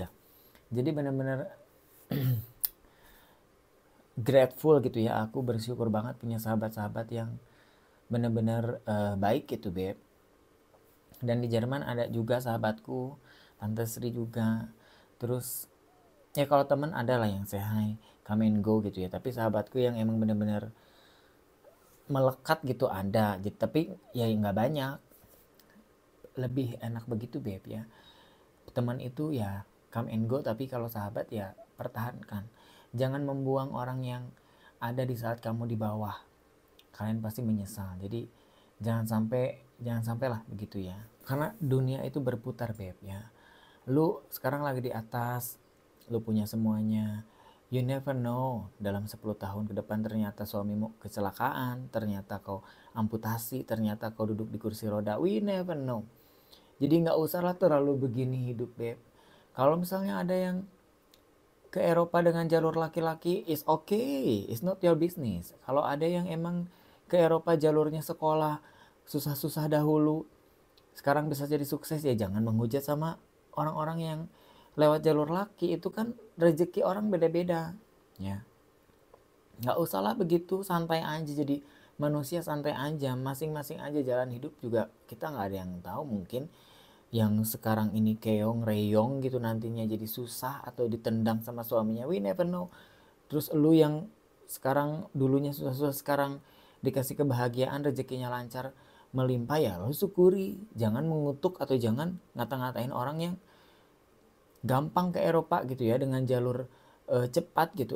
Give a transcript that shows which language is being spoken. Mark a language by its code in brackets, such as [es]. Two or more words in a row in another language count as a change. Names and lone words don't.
[id] Jadi benar-benar grateful gitu ya, aku bersyukur banget punya sahabat-sahabat yang benar-benar baik gitu beb. Dan di Jerman ada juga sahabatku, Tante Sri juga. Terus ya kalau teman ada lah yang [en] say hi, come and go [id] gitu ya. Tapi sahabatku yang emang benar-benar melekat gitu ada. Tapi ya nggak banyak. Lebih enak begitu beb ya. Teman itu ya [en] come and go, [id] tapi kalau sahabat ya pertahankan. Jangan membuang orang yang ada di saat kamu di bawah. Kalian pasti menyesal. Jadi jangan sampai lah begitu ya. Karena dunia itu berputar beb ya. Lu sekarang lagi di atas, lu punya semuanya. [en] You never know, [id] dalam 10 tahun ke depan ternyata suamimu kecelakaan, ternyata kau amputasi, ternyata kau duduk di kursi roda. [en] We never know. [id] Jadi nggak usah lah terlalu begini hidup beb. Kalau misalnya ada yang ke Eropa dengan jalur laki-laki, [en] is okay, it's not your business. [id] Kalau ada yang emang ke Eropa jalurnya sekolah, susah-susah dahulu, sekarang bisa jadi sukses, ya jangan menghujat sama orang-orang yang lewat jalur laki. Itu kan rezeki orang beda-beda ya. Nggak usah lah begitu, santai aja, jadi manusia santai aja, masing-masing aja jalan hidup juga. Kita nggak ada yang tahu, mungkin yang sekarang ini keong reyong gitu nantinya jadi susah atau ditendang sama suaminya, [en] we never know. [id] Terus lu yang sekarang dulunya susah-susah, sekarang dikasih kebahagiaan, rezekinya lancar, melimpah, ya lo syukuri. Jangan mengutuk atau jangan ngata-ngatain orang yang gampang ke Eropa gitu ya dengan jalur cepat gitu.